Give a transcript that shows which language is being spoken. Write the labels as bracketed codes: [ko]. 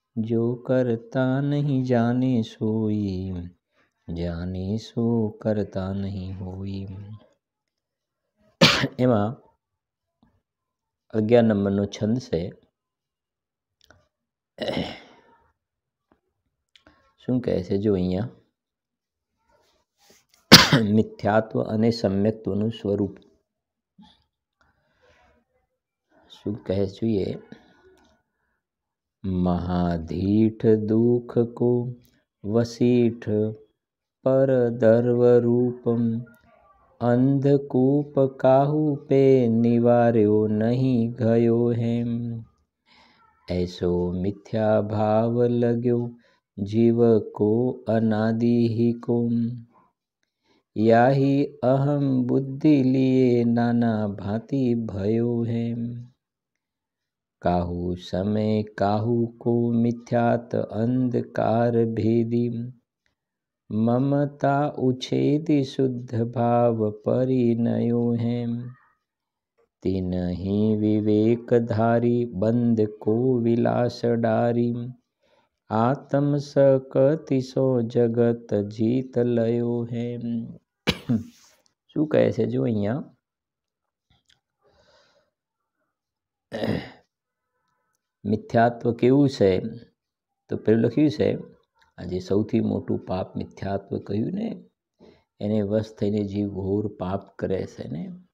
[bra] जो करता नहीं जाने सोई, जाने सो करता नहीं होई। [gu] एमा 11 नंबरનો छंद છે। શું કહે છે જો અહીંયા મિથ્યાત્વ અને સમ્યક્ત્વનું સ્વરૂપ શું કહે જોઈએ। [bra] महाधीठ दुख को वसीठ पर दर्व रूपम, अंधकूप काहू पे निवार्यो नहीं गयो हेम। ऐसो मिथ्या भाव लग्यो जीव को अनादि ही को, याही अहम बुद्धि लिए नाना भांति भयो हेम। काहू समय काहू को मिथ्यात अंधकार भेदी, ममता उछेदी शुद्ध भाव परिणयो हेम। तीनही विवेक धारी बंद को विलास डारी, आत्म सकति सो जगत जीत लयो हेम। [gu] શું કહે છે જો અહીંયા મિથ્યાત્વ કેવું છે તો પેલું લખ્યું છે આ જે સૌથી મોટું પાપ મિથ્યાત્વ કહ્યું ને એને વશ થઈને જીવ ઘોર પાપ કરે છે ને।